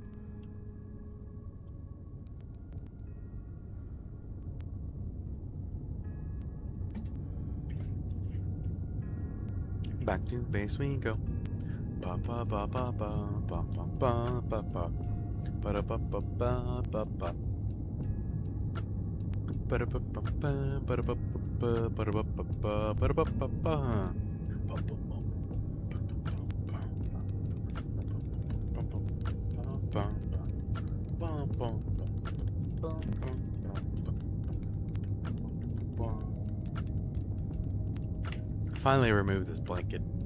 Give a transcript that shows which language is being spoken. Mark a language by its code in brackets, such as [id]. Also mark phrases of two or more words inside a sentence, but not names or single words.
[en] Back to base we go. Ba ba ba ba ba ba ba ba ba ba ba da ba ba ba ba ba. Ba da ba ba ba ba da ba ba ba da ba ba ba ba da ba ba ba. Finally remove this blanket.